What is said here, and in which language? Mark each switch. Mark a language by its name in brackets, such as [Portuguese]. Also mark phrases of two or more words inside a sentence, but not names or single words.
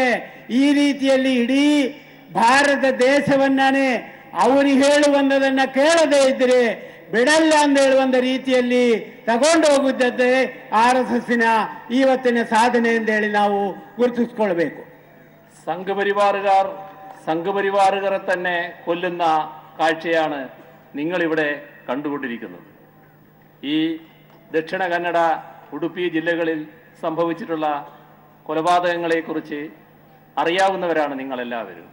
[Kannada] ಈ ರೀತಿಯಲ್ಲಿ ಇಡೀ ಭಾರತ ದೇಶವನ್ನೇ ಅವರು ಹೇಳುವಂಥದನ್ನು ಕೇಳದೇ ಇದ್ದರೆ ಬಿಡಲ್ಲ ಅಂತ ಹೇಳುವಂಥ ರೀತಿಯಲ್ಲಿ ತಗೊಂಡು ಹೋಗುತ್ತದೆ RSSನ ಇವತ್ತಿನ ಸಾಧನೆ ಅಂತ ಹೇಳಿ ನಾವು ಗುರುತಿಸಿಕೊಳ್ಬೇಕು. [Malayalam] സംഘപരിവാറുകാരെ തന്നെ കൊല്ലുന്ന കാഴ്ചയാണ് നിങ്ങളിവിടെ കണ്ടുകൊണ്ടിരിക്കുന്നത്. ഈ ദക്ഷിണ കന്നഡ, ഉടുപ്പി ജില്ലകളിൽ സംഭവിച്ചിട്ടുള്ള കൊലപാതകങ്ങളെക്കുറിച്ച് അറിയാവുന്നവരാണ് നിങ്ങളെല്ലാവരും.